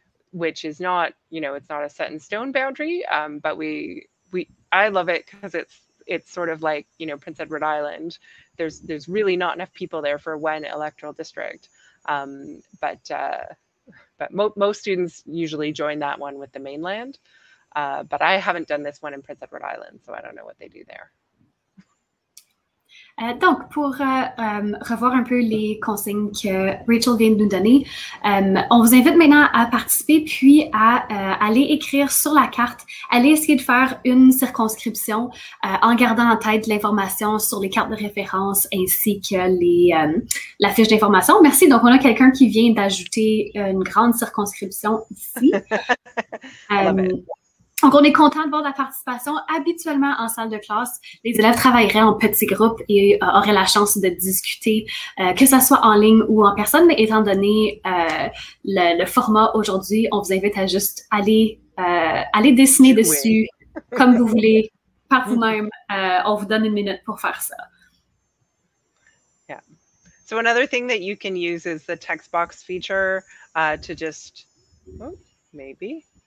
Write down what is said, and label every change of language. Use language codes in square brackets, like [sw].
[en] Which is not, it's not a set in stone boundary, but I love it because it's sort of like, Prince Edward Island. There's really not enough people there for one electoral district, but most students usually join that one with the mainland. But I haven't done this one in Prince Edward Island, so I don't know what they do there. [fr] Donc, pour revoir un peu les consignes que Rachel vient de nous donner, on vous invite maintenant à participer puis à aller écrire sur la carte, aller essayer de faire une circonscription en gardant en tête l'information sur les cartes de référence ainsi que la fiche d'information. Merci. Donc, on a quelqu'un qui vient d'ajouter une grande circonscription ici. Donc, on est content de voir la participation. Habituellement, en salle de classe, les élèves travailleraient en petits groupes et auraient la chance de discuter, que ce soit en ligne ou en personne. Mais étant donné le format aujourd'hui, on vous invite à juste aller dessiner dessus comme vous voulez, par vous-même. On vous donne une minute pour faire ça. [en] Yeah. So another thing that you can use is the text box feature to just, maybe.